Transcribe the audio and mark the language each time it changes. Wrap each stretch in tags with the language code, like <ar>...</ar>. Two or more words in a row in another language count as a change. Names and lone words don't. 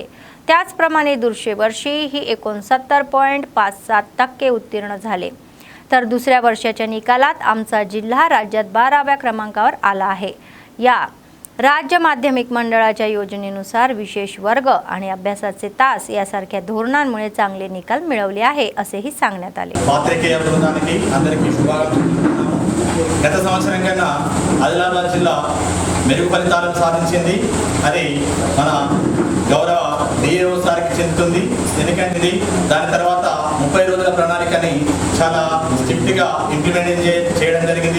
<mr>त्याचप्रमाणे दुसऱ्या वर्षी ही 69.57% उत्तीर्ण झाले। तर दुसऱ्या वर्षाच्या निकालात आमचा जिल्हा राज्यात 12व्या क्रमांकावर आला आहे। या राज्य माध्यमिक मंडळाच्या योजनेनुसार विशेष वर्ग आणि अभ्यासाचे तास यासारख्या धोरणांमुळे चांगले निकाल मिळवले आहे असेही सांगण्यात आले।</mr> <te>పాత్రికేయ బృందానికి అందరికీ శుభాకాంక్షలు। గత సంవత్సరం కన్నా ఆదిలాబాద్ జిల్లా మెరుగు ఫలితాలను సాధించింది। అది మన గౌరవ డిఏఓ సార్కి చెందుతుంది। ఎందుకంటే దాని తర్వాత 30 రోజుల ప్రణాళికని చాలా</te> <en>strictly implement</en> <te>చేయడం జరిగింది।</te>